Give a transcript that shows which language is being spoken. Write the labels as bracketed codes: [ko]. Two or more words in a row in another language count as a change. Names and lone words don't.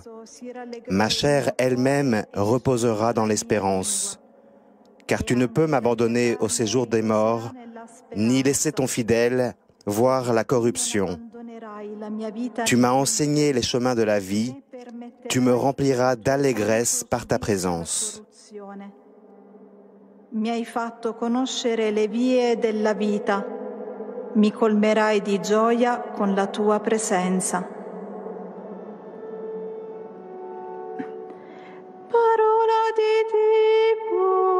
[fr] Ma chair elle-même reposera dans l'espérance. Car tu ne peux m'abandonner au séjour des morts, ni laisser ton fidèle voir la corruption. Tu m'as enseigné les chemins de la vie, tu me rempliras d'allégresse par ta présence. [it] Mi hai fatto conoscere le vie della vita, mi colmerai di gioia con la tua presenza. Parola di Dio.